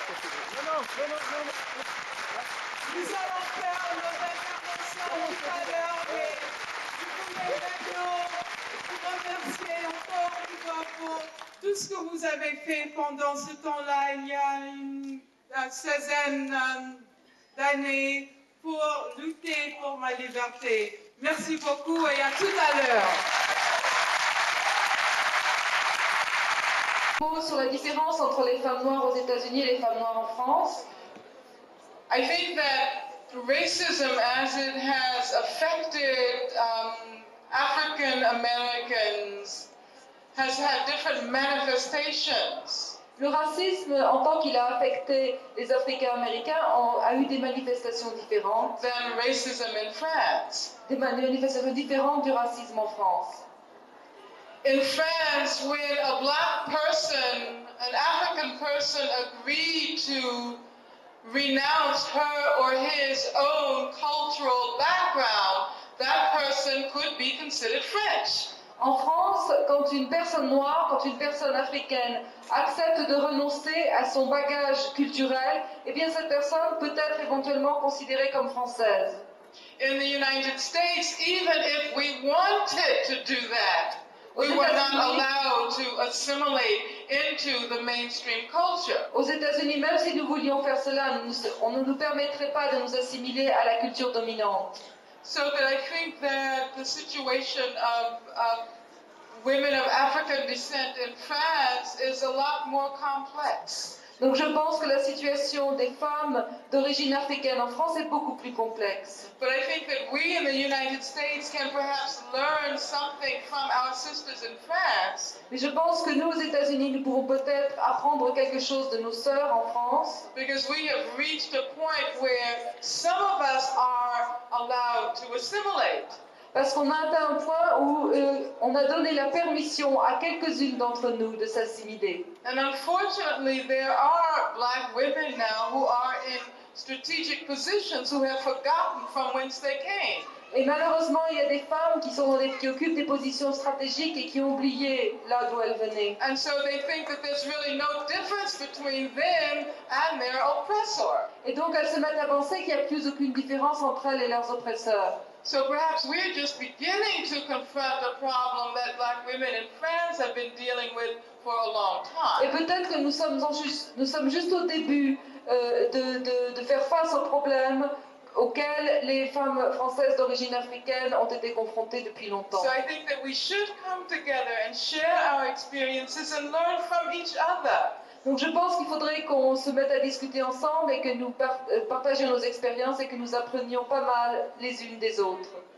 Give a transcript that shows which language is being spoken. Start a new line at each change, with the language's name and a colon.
French: Nous allons faire nos interventions tout à l'heure, mais je voulais maintenant vous remercier encore une fois pour tout ce que vous avez fait pendant ce temps-là, il y a une seizaine d'années, pour lutter pour ma liberté. Merci beaucoup et à tout à l'heure. Sur la différence entre les femmes noires aux États-Unis et les femmes noires en France.
English: I think that racism, as it has affected African Americans, has had different manifestations.
French: Le racisme, en tant qu'il a affecté les Africains-Américains, a eu des manifestations différentes.
English: Than racism in France.
French: Des manifestations différentes du racisme en France.
English: In France, when a black person, an African person, agreed to renounce her or his own cultural background, that person could be considered French.
French: En France, quand une personne noire, quand une personne africaine accepte de renoncer à son bagage culturel, eh bien cette personne peut être éventuellement considérée comme française.
English: In the United States, even if we wanted to do that, we were not allowed to assimilate into the mainstream culture.
French: Aux États-Unis, même si nous voulions faire cela, on ne nous permettrait pas de nous assimiler à la culture dominante.
English: So that I think that the situation of women of African descent in France is a lot more complex.
French: Donc je pense que la situation des femmes d'origine africaine en France est beaucoup plus complexe.
English: But I think that we in the United States can perhaps learn something from our sisters in France,
French: Mais je pense que nous, aux États-Unis, nous pouvons peut-être apprendre quelque chose de nos sœurs en France,
English: because we have reached a point where some of us are allowed to assimilate.
French: parce qu'on a atteint un point où on a donné la permission à quelques-unes d'entre nous de s'assimiler.
English: And unfortunately, there are black women now who are in strategic positions who have forgotten from whence they came.
French: Et malheureusement, il y a des femmes qui occupent des positions stratégiques et qui ont oublié là d'où elles venaient.
English: And so they think that there's really no difference between them and their oppressor.
French: Et donc elles se mettent à penser qu'il n'y a plus aucune différence entre elles et leurs oppresseurs.
English: So perhaps we're just beginning to confront a problem that black women in France have been dealing with for a long
French: Et
English: time.
French: peut-être que nous sommes juste au début de faire face aux problèmes auxquels les femmes françaises d'origine africaine ont été confrontées depuis longtemps.
English: So I think that we should come together and share our experiences and learn from each other.
French: Donc je pense qu'il faudrait qu'on se mette à discuter ensemble et que nous partagions nos expériences et que nous apprenions pas mal les unes des autres.